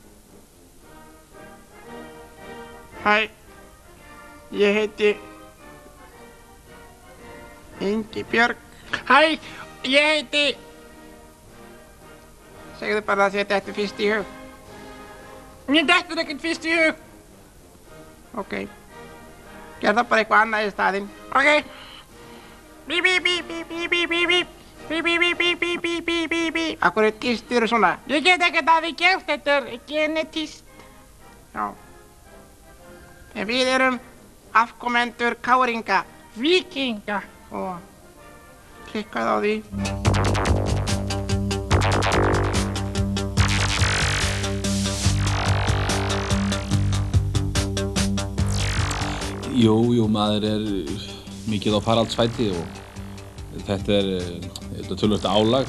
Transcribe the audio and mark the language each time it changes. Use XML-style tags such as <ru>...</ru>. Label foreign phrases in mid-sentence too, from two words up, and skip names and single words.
<is>Hæ, ég heiti Ingibjörg. Hæ, ég heiti... Segðu bara að þetta er fyrst í hug. Mér dettur ekkert fyrst í hug. Ok. Gerð það bara eitthvað annað í staðinn. Ok. Bíp, bíp, bíp, bíp, bíp, bíp, bíp, bíp. Bíp, bíp, bíp, bíp, bíp, bíp, bíp, bíp, bíp. Akkur tístur og svona. Ég get ekkert að því gert, þetta er genetíst. Já. En við erum afkomendur káringa, víkinga og klikkað á því. Jú, maður er mikið á faraldsfæti og þetta er töluvert álag.</is>